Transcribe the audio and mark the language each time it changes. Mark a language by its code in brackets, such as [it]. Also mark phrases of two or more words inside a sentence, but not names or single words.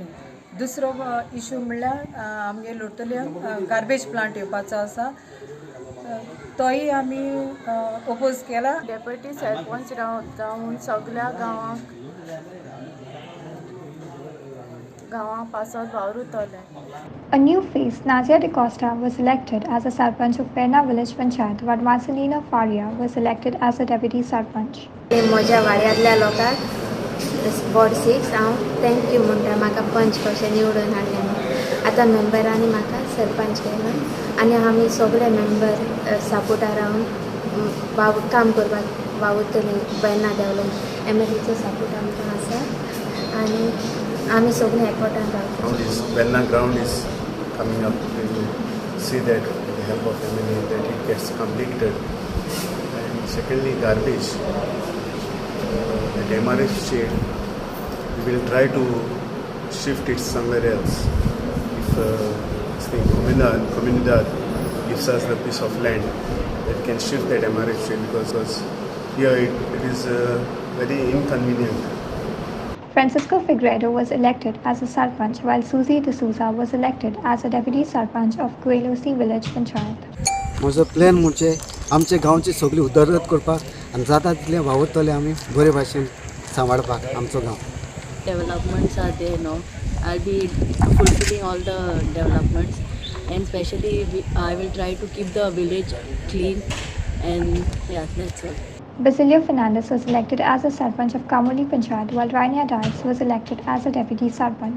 [kok] दुसरो इश्यू म्हणल्यार आमगे लोटल्यान [en] garbage plant [kok] येवपाचो आसा, तोय आमी ओपोज केला. डेप्युटी सरपंच जावन सगळ्या गांवां पासत वावुरतले. [en] A new face, Nazia De Costa, was elected as a sarpanch of Perna village panchayat, while Marcelina Faria was elected as a deputy sarpanch. [kok] म्हज्या वाड्यांतल्या लोकांक वॉर्ड 6 हांव थँक्यू म्हणटा म्हाका पंच कशें निवडून हाडलें. आतां मेंबरांनी म्हाका सरपंच केला आनी आमी सगळे मेंबर सपोर्टार रावन काम करपाक वावुरतलीं. बेन्ना डेव्हलप MLAचो सपोर्ट आमकां आसा आनी आमी सगळे एकवटान रावता. [en] Benna ground is coming up. We will see that with the help of MLA that it gets completed. And secondly, garbage. At MRF shade, we will try to shift it somewhere else. If the comunidad gives us the piece of land, that can shift that MRF shade because here it is very inconvenient. Francisco Figueredo was elected as a sarpanch, while Susie D'Souza was elected as a deputy sarpanch of Guelosi village panchayat. [kok] म्हजो प्लॅन म्हणजे आमच्या गांवची सगळी उदरगत करपाक आनी जाता तितलें वावुरतलें आमी बरे भाशेन सांबाळपाक आमचो गांव. [en] Developments are there now. I'll be fulfilling all the developments and especially I will try to keep the village clean and yeah, that's all. Basilio Fernandez was elected as a sarpanch of Kamoli Panchayat, while Rania Dias was elected as a deputy sarpanch.